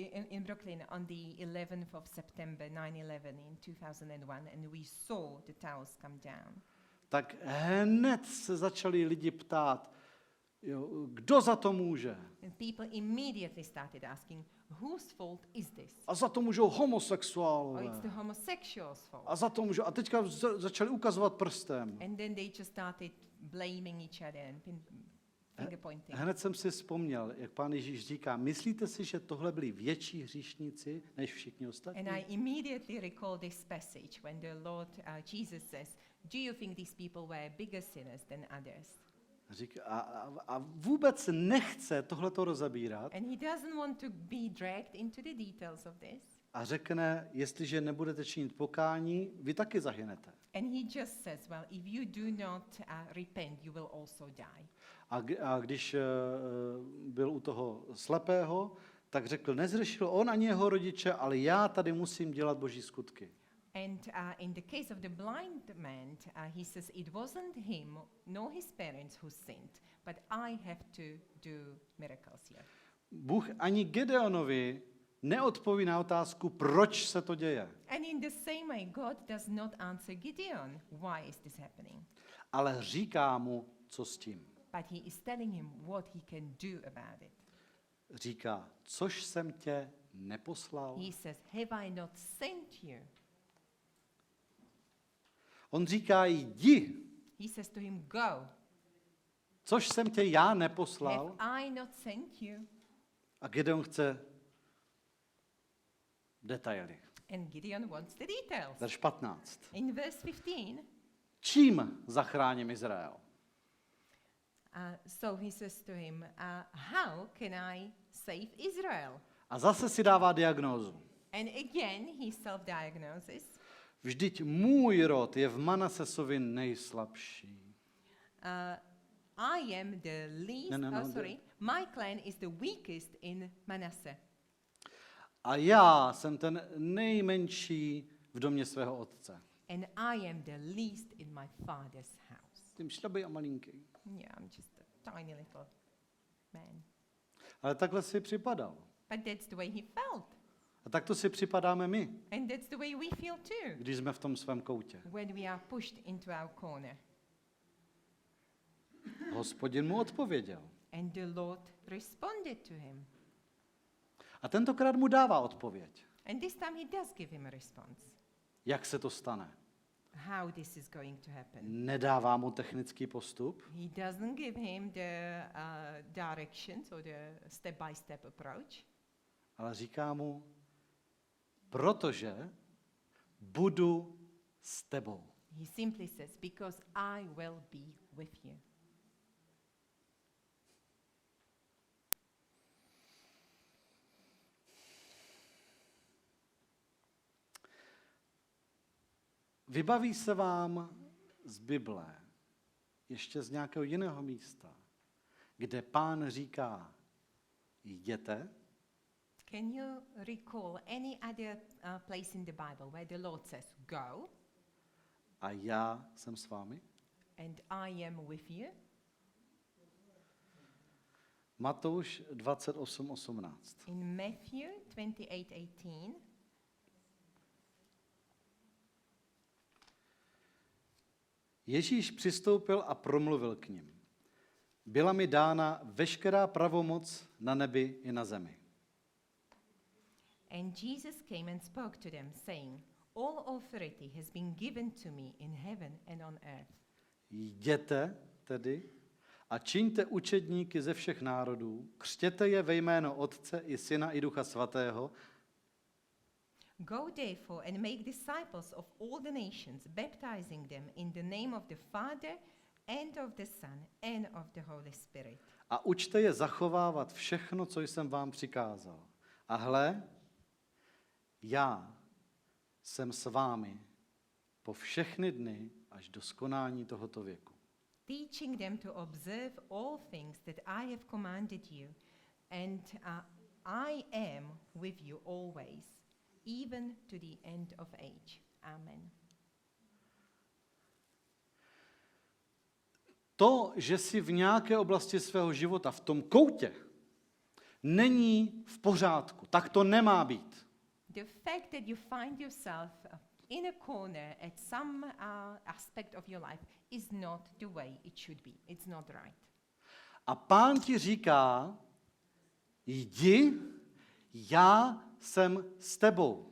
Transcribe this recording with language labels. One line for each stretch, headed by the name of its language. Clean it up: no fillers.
English: in Brooklyn on the 11th of September 9/11 in 2001, and we saw the towers come down.
Czech: Tak hned se začali lidi ptát, jo, kdo za to může?
English: And people immediately started asking, whose fault is this?
Czech: A za to můžou Oh, homosexuálové.
English: it's the homosexuals' fault.
Czech: A za to můžou. A teďka začali ukazovat prstem.
English: And then they just started blaming each other and finger pointing.
Czech: Hned jsem si vzpomněl, jak pán Ježíš říká, myslíte si, že tohle byli větší hříšníci než všichni ostatní?
English: And I immediately recall this passage when the Lord Jesus says, do you think these people were bigger sinners than others?
Czech: A vůbec nechce tohleto rozabírat,
English: And he doesn't want to be dragged into the details of this.
Czech: a řekne, jestliže nebudete činit pokání, vy taky zahynete.
English: And he just says, well, if you do not repent, you will also die.
Czech: A když byl u toho slepého, tak řekl, nezřešil on ani jeho rodiče, ale já tady musím dělat boží skutky.
English: And in the case of the blind man, he says, it wasn't him, nor his parents who sinned, but I have to do miracles here.
Czech: Bůh ani Gedeonovi neodpoví na otázku, proč se to děje.
English: And in the same way, God does not answer Gideon, why is this happening?
Czech: Ale říká mu, co s tím.
English: But he is telling him what he can do about it.
Czech: Říká, což jsem tě neposlal.
English: He says, have I not sent you?
Czech: On říká, jdi,
English: He says to him, go.
Czech: což jsem tě já neposlal.
English: Have I not sent you?
Czech: A Gedeon chce detaily.
English: And Gideon wants the details.
Czech: Verš 15.
English: In verse 15,
Czech: Čím zachráním Izrael?
English: so he says to him, how can I save Israel?
Czech: A zase si dává diagnózu.
English: And again, he self-diagnoses.
Czech: Vždyť můj rod je v Manasesovi nejslabší.
English: I am the least, No, my clan is the weakest in Manasseh.
Czech: A já jsem ten nejmenší v domě svého otce.
English: And I am the least in my father's house.
Czech: Tím šlabý a malinký.
English: Yeah, I'm just a tiny little man.
Czech: Ale takhle si připadal.
English: But that's the way he felt.
Czech: A tak to si připadáme my,
English: And that's the way we feel too,
Czech: když jsme v tom svém koutě.
English: when we are pushed into our corner.
Czech: Hospodin mu odpověděl.
English: And the Lord responded to him.
Czech: A tentokrát mu dává odpověď.
English: And this time he does give him a response.
Czech: Jak se to stane?
English: How this is going to happen.
Czech: Nedává mu technický postup,
English: He doesn't give him the directions or the step-by-step approach.
Czech: ale říká mu, protože budu s tebou.
English: He simply says, because I will be with you.
Czech: Vybaví se vám z Bible, ještě z nějakého jiného místa, kde Pán říká, jděte,
English: Can you recall any other place in the Bible where the Lord says, go,
Czech: a já jsem s vámi?
English: and I am with you?
Czech: Matouš 28:18.
English: In Matthew 28:18,
Czech: Ježíš přistoupil a promluvil k nim. Byla mi dána veškerá pravomoc na nebi i na zemi.
English: and Jesus came and spoke to them, saying, all authority has been given to me in heaven and on earth.
Czech: Jděte tedy a čiňte učedníky ze všech národů, křtěte je ve jméno Otce i Syna i Ducha Svatého
English: Go therefore and make disciples of all the nations, baptizing them in the name of the Father and of the Son and of the Holy Spirit.
Czech: a učte je zachovávat všechno, co jsem vám přikázal. A hle, já jsem s vámi po všechny dny až do skonání tohoto věku.
English: Teaching them to observe all things that I have commanded you, and I am with you always, even to the end of age. Amen.
Czech: To, že jsi v nějaké oblasti svého života v tom koutě, není v pořádku. Tak to nemá být.
English: The fact that you find yourself in a corner at some aspect of your life is not the way it should be. It's not right.
Czech: A Pán ti říká, jdi, já jsem s tebou.